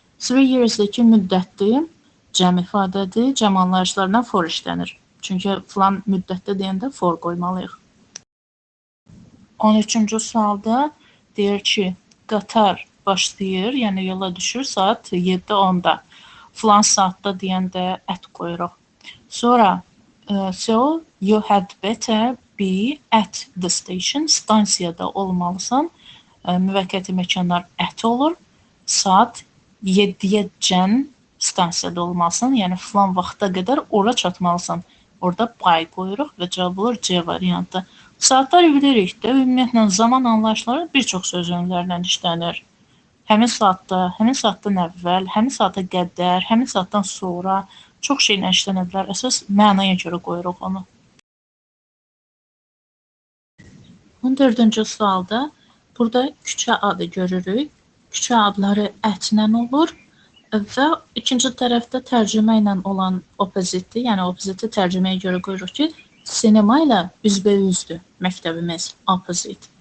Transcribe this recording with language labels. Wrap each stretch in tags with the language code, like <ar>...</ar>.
<az>3 years-dəki müddətdir, cəm ifadədir, cəm anlayışlarına for işlənir. Çünki falan müddətdə deyəndə for qoymalıyıq. 13-cü sualda deyir ki, qatar başlayır, yəni yola düşür saat 7:10-da. Falan saatda deyəndə at qoyuruq.</az> <en>Sonra, so you had better be at the station.</en> <az>Stansiyada olmalısan. Müvəqqəti məkanlar at olur. Saat 7-yə stansiyada olmalısan. Yəni falan vaxta qədər ora çatmalısan. Orada by qoyuruq və cavab olur C variantı. Saatlar bilirik də, ümumiyyətlə zaman anlayışları bir çox söz önlərlə işlənir. Həmin saatda, həmin saatdan əvvəl, həmin saata qədər, həmin saatdan sonra çox şeylə işlənə bilər. Əsas mənaya görə qoyuruq onu. 14-cü sualda burada küçə adı görürük. Küçə adları ətlə olur və ikinci tərəfdə tərcümə ilə olan opposite, yəni opposite tərcüməyə görə qoyuruq ki, sinema ilə üzbəüzdür məktəbimiz, opposite.</az>